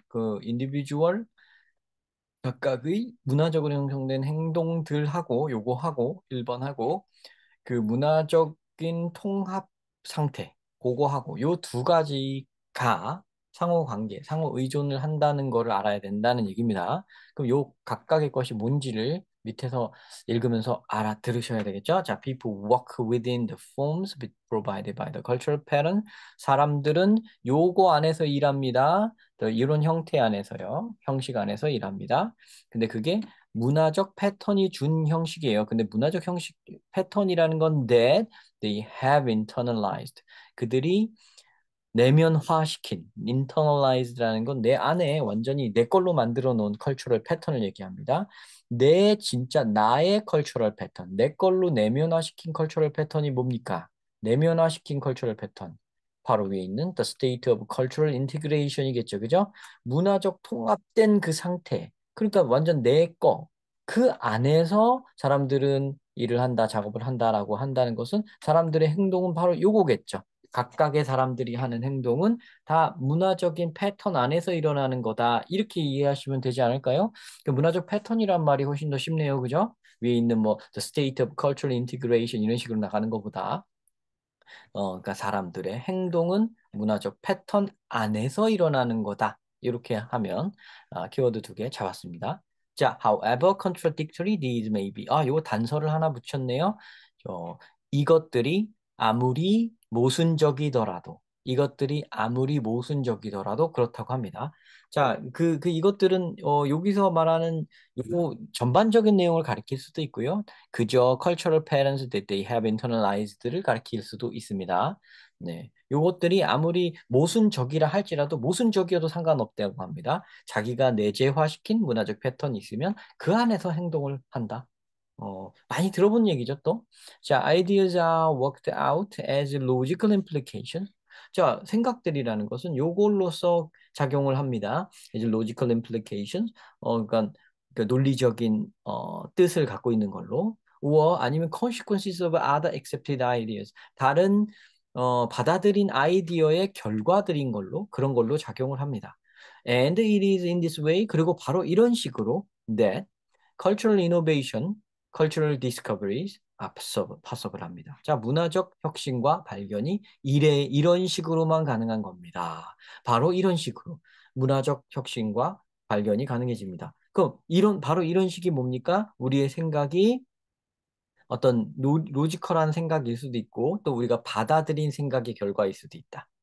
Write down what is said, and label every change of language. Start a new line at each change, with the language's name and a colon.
Korean: 그 인디비주얼 각각의 문화적으로 형성된 행동들하고 요거하고 1번하고 그 문화적인 통합 상태 그거하고 요 두 가지가 상호 관계, 상호 의존을 한다는 거를 알아야 된다는 얘기입니다. 그럼 요 각각의 것이 뭔지를 밑에서 읽으면서 알아들으셔야 되겠죠?
English: 자, people work within the forms provided by the cultural pattern.
Korean: 사람들은 요거 안에서 일합니다. 이런 형태 안에서요. 형식 안에서 일합니다. 근데 그게 문화적 패턴이 준 형식이에요. 근데 문화적 형식 패턴이라는 건
English: that they have internalized.
Korean: 그들이 내면화시킨 internalized라는 건 내 안에 완전히 내 걸로 만들어 놓은 컬처럴 패턴을 얘기합니다. 내 진짜 나의 컬처럴 패턴, 내 걸로 내면화시킨 컬처럴 패턴이 뭡니까? 내면화시킨 컬처럴 패턴. 바로 위에 있는
English: the state of cultural integration이겠죠.
Korean: 그죠? 문화적 통합된 그 상태. 그러니까 완전 내 거. 그 안에서 사람들은 일을 한다, 작업을 한다라고 한다는 것은 사람들의 행동은 바로 요거겠죠. 각각의 사람들이 하는 행동은 다 문화적인 패턴 안에서 일어나는 거다. 이렇게 이해하시면 되지 않을까요? 그 문화적 패턴이란 말이 훨씬 더 쉽네요. 그죠? 위에 있는 뭐
English: the state of cultural integration
Korean: 이런 식으로 나가는 것보다 그러니까 사람들의 행동은 문화적 패턴 안에서 일어나는 거다. 이렇게 하면 키워드 두 개 잡았습니다.
English: 자, however contradictory these may be.
Korean: 요거 단서를 하나 붙였네요. 이것들이 아무리 모순적이더라도 이것들이 아무리 모순적이더라도 그렇다고 합니다. 자, 이것들은 여기서 말하는 요 전반적인 내용을 가리킬 수도 있고요. 그저
English: cultural patterns that they have internalized를
Korean: 가리킬 수도 있습니다. 네, 요것들이 아무리 모순적이라 할지라도 모순적이어도 상관없다고 합니다. 자기가 내재화시킨 문화적 패턴이 있으면 그 안에서 행동을 한다. 많이 들어본 얘기죠, 또.
English: 자, ideas are worked out as logical implication.
Korean: 자, 생각들이라는 것은 요걸로서 작용을 합니다.
English: as logical implication.
Korean: 그러니까 그 논리적인 뜻을 갖고 있는 걸로.
English: or
Korean: 아니면
English: consequences of other accepted ideas.
Korean: 다른 받아들인 아이디어의 결과들인 걸로 그런 걸로 작용을 합니다.
English: And it is in this way.
Korean: 그리고 바로 이런 식으로
English: that cultural innovation, cultural discoveries are possible
Korean: 합니다. 자, 문화적 혁신과 발견이 이런 식으로만 가능한 겁니다. 바로 이런 식으로 문화적 혁신과 발견이 가능해집니다. 그럼 바로 이런 식이 뭡니까? 우리의 생각이 어떤 로지컬한 생각일 수도 있고 또 우리가 받아들인 생각의 결과일 수도 있다.